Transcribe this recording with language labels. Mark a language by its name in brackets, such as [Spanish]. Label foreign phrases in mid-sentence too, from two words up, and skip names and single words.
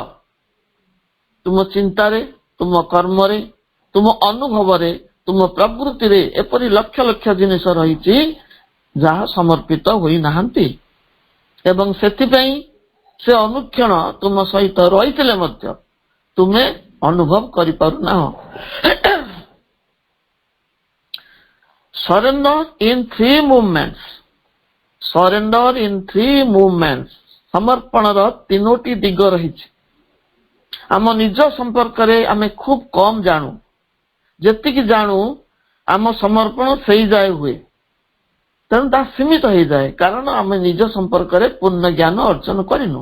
[Odia] ତୁମ ଚିନ୍ତାରେ, ତୁମ କର୍ମରେ, ତୁମ ଅନୁଭବରେ, ତୁମ ପ୍ରବୃତ୍ତିରେ ଏପରି ଲକ୍ଷ ଲକ୍ଷ ଜିନିଷ ରହିଛି ଯାହା ସମର୍ପିତ ହୋଇନାହାନ୍ତି, ଏବଂ ସେଥିପାଇଁ ସେ ଅନୁକ୍ଷଣ ତୁମ ସହିତ ରହିଥିଲେ ମଧ୍ୟ ତୁମେ ଅନୁଭବ କରିପାରୁନାହ। [English] Surrender in three movements. Surrender in three movements. [Odia] ସମର୍ପଣର ତିନୋଟି ଦିଗ ରହିଛି। ଆମ ନିଜ ସମ୍ପର୍କରେ ଆମେ ଖୁବ୍ କମ୍ ଜାଣୁ। ଯେତିକି ଜାଣୁ, ଆମ ସମର୍ପଣ ସେଇ ଯାଏ ହୁଏ। ତେଣୁ ତାହା ସୀମିତ ହେଇଯାଏ, କାରଣ ଆମେ ନିଜ ସମ୍ପର୍କରେ ପୂର୍ଣ୍ଣ ଜ୍ଞାନ ଅର୍ଜନ କରିନୁ।